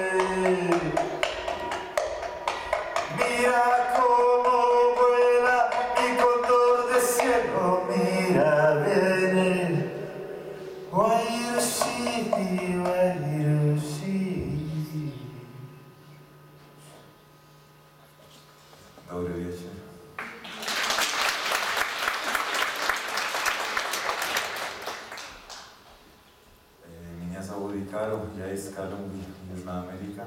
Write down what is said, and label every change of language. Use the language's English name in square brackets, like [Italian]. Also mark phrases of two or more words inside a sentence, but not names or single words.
[Spanish] Mira cómo vuela mi cóndor de cielo. Mira, viene. Wairushi, Wairushi. [Russian] Добрый вечер. Меня зовут Икару, я из Колумбии, Южная Америка.